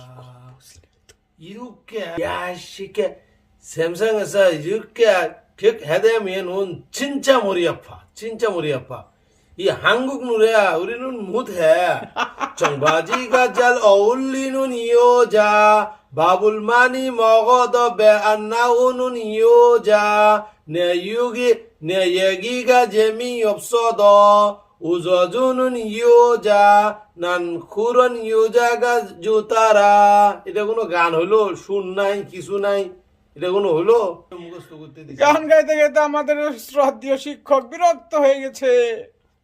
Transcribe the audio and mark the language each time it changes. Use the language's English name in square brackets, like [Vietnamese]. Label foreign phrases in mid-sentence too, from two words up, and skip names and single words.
[Korean] 이렇게 야시게 샘상에서 이렇게 해대면은 진짜 머리 아파 진짜 머리 아파 이 한국 노래야 우리는 못해 청바지가 잘 어울리는 여자 밥을 많이 먹어도 배 안 나오는 여자 내 얘기가 재미없어도 웃어주는 여자 난 그런 여자가 좋더라 [Bangla] এটা কোনো গান হলো শুন নাই কিছু নাই এটা কোনো হলো মুখস্থ করতে দিছি গান গাইতে গাইতে আমাদের শ্রদ্ধেয় শিক্ষক বিরক্ত হয়ে গেছে।